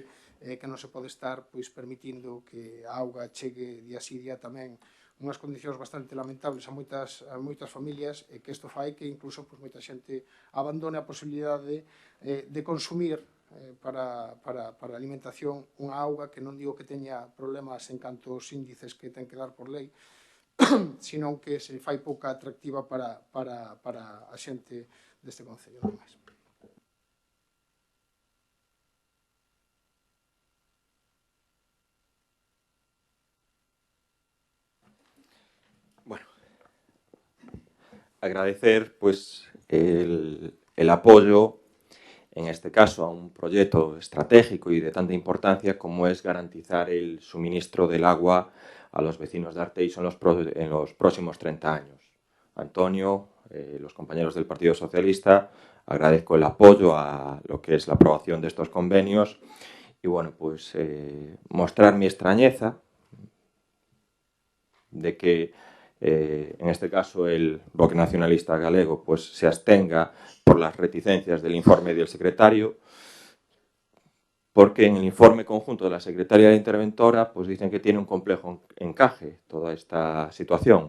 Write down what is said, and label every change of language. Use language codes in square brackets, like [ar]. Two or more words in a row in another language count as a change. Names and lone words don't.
[gl] que non se pode estar permitindo que a auga chegue día sí día tamén unhas condicións bastante lamentables a moitas familias, e que isto fai que incluso moita xente abandone a posibilidade de consumir para a alimentación unha auga que non digo que teña problemas en canto aos índices que ten que dar por lei, sino que se fai pouca atractiva para a xente deste concello. Non máis. [es] Bueno, agradecer el apoyo, en este caso, a un proyecto estratégico y de tanta importancia como es garantizar el suministro del agua a los vecinos de Arteixo en los próximos 30 años. Antonio, los compañeros del Partido Socialista, agradezco el apoyo a lo que es la aprobación de estos convenios y, bueno, mostrar mi extrañeza de que en este caso el Bloque Nacionalista Galego se abstenga por las reticencias del informe del secretario, porque en el informe conjunto de la secretaria de la interventora dicen que tiene un complejo encaje toda esta situación.